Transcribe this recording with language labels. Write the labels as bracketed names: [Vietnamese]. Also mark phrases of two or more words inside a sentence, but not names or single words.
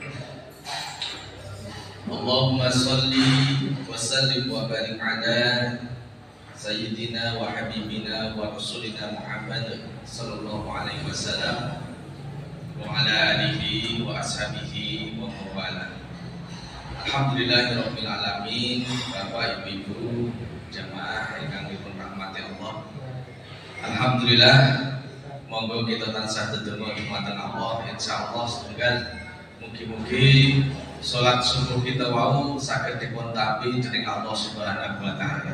[Arabic] اللهم صل وسلم وبارك على سيدنا وحبيبنا ورسولنا محمد صلى الله عليه وسلم وعلى آله وأصحابه والموالي. الحمد لله رب العالمين. [Javanese] Bapak Ibu jamaah ingkang dipun rahmati Allah. Alhamdulillah, monggo kita tansah dedonga dumateng Allah insyaallah setunggal mugi-mugi salat subuh kita wau saged dipun tampi dening Allah [Arabic] سبحانه وتعالى.